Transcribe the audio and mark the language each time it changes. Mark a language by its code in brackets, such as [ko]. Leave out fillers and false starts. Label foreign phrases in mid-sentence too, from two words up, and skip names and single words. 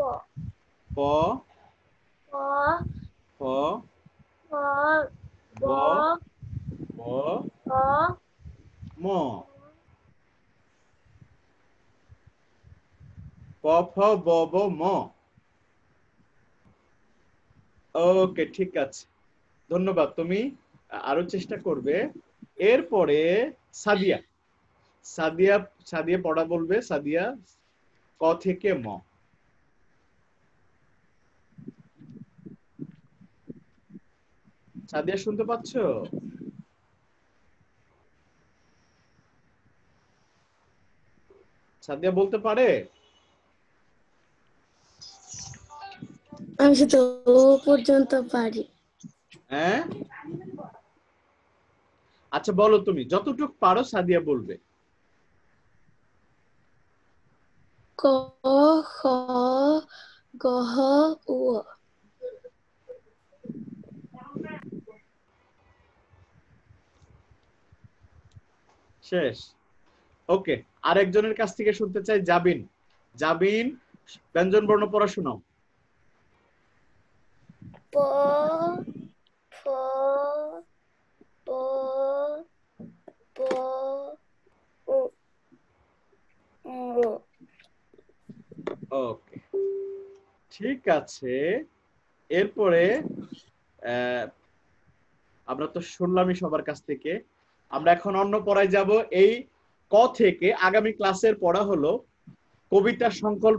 [bn] প প ফ ব ব ব ব ম। প ফ ব ব ম। ওকে, ঠিক আছে, ধন্যবাদ। তুমি আরো চেষ্টা করবে। এরপরে সাদিয়া, সাদিয়া সাদিয়া পড়া বলবে। সাদিয়া ক থেকে ম। সাদিয়া শুনতে পাচ্ছ? সাদিয়া বলতে পারে? আমি শুধু ও পর্যন্ত পারি। হ্যাঁ, আচ্ছা বলো, তুমি যতটুকু পারো সাদিয়া বলবে। ক খ গ ঘ উ। শেষ? ওকে, আরেকজনের কাছ থেকে শুনতে চাই, জাবিন। জাবিন, ব্যঞ্জন বর্ণ পড়া শোনাও। প ফ প প উ ম। ওকে, ঠিক আছে। এরপরে আমরা তো শুনলামই সবার কাছ থেকে, আমরা এখন অন্য পড়ায় যাব। এই ক থেকে আগামী ক্লাসের পড়া হলো কবিতা সংকল্প।